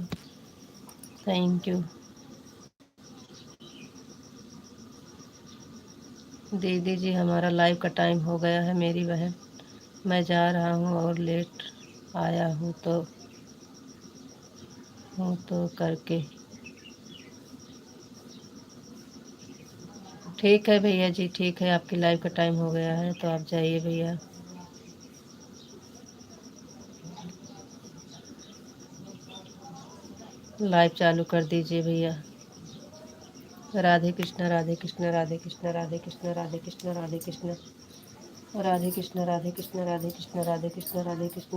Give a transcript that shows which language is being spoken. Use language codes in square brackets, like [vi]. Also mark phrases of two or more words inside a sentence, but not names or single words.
[en] Thank you. [hi] दीदी जी हमारा लाइव का टाइम हो गया है मेरी बहन, मैं जा रहा हूँ और लेट आया हूँ तो करके। ठीक है भैया जी, ठीक है, आपकी लाइव का टाइम हो गया है तो आप जाइए भैया। लाइव चालू कर दीजिए भैया। राधे कृष्ण राधे कृष्ण राधे कृष्ण राधे कृष्ण राधे कृष्ण राधे कृष्ण राधे कृष्ण राधे कृष्ण राधे कृष्ण राधे कृष्ण राधे कृष्ण।